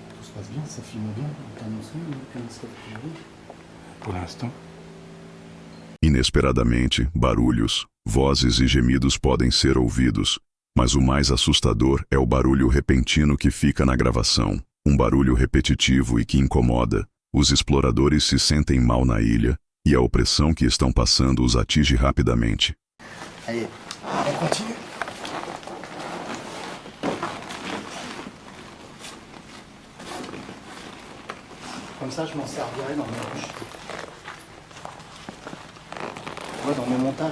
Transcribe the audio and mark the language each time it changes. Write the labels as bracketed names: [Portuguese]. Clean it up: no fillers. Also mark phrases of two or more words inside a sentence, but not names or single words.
[French] se passe bien, ça filme bien. On t'annonce aucun stop priori. Por l'instant. [Portuguese] Inesperadamente, barulhos, vozes e gemidos podem ser ouvidos, mas o mais assustador é o barulho repentino que fica na gravação, um barulho repetitivo e que incomoda. Os exploradores se sentem mal na ilha, e a opressão que estão passando os atinge rapidamente. [French] Allez, on continue. Comme ça, je m'en servirai dans mes ruches. Ouais, dans mes montages.